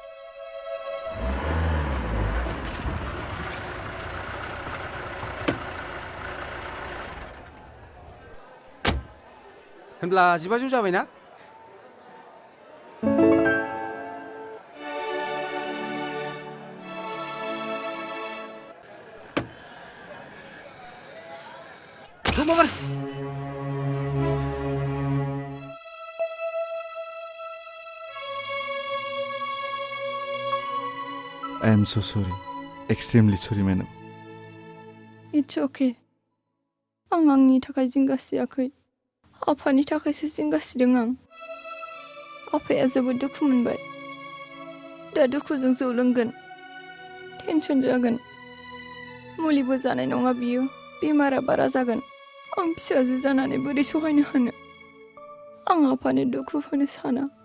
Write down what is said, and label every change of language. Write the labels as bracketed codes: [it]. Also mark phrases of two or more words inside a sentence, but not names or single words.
[brx] होनब्ला 15 जाबायना [en] Kumar! I am so sorry. Extremely sorry, madam. It's okay. [brx] आं आंनि थाखाय जिंगासियाखै आफानि थाखायसो जिंगासिदों आं आफाया जोबोद दुखु मोनबाय दा दुखुजों जौ लोंगोन टेनसन जागोन मुलिबो जानाय नङा बियो बेमारा बारा जागोन आं फिसाजो जानानै बोरै सहायनो हानो आं आफानो दुखु होनो साना